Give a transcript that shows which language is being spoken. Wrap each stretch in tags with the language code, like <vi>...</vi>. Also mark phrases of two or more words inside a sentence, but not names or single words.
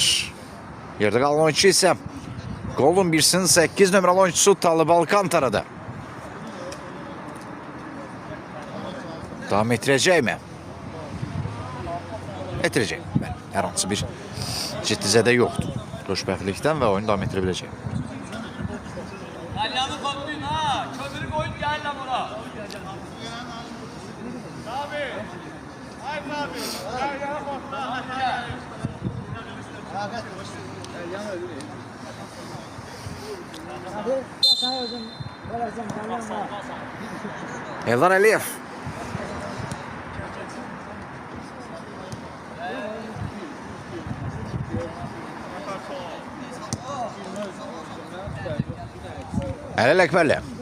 <az>Yerdə qalan oyuncu isə Golden Bears'in 8 nömrəli oyuncusu Talib Alcantara'da. Davam etdirəcəkmi? Etdirəcək. Hər hansı bir ciddi zədə yoxdur. Xoşbəxtlikdən və oyunu davam etdirə biləcək.</az> <tr>Alyanı toplayın ha. Kömürü koyun gel lan buna. Abi. Haydi abi. Gel yana bak. Eldar Əliyev. Əlil Əkbərli.</tr>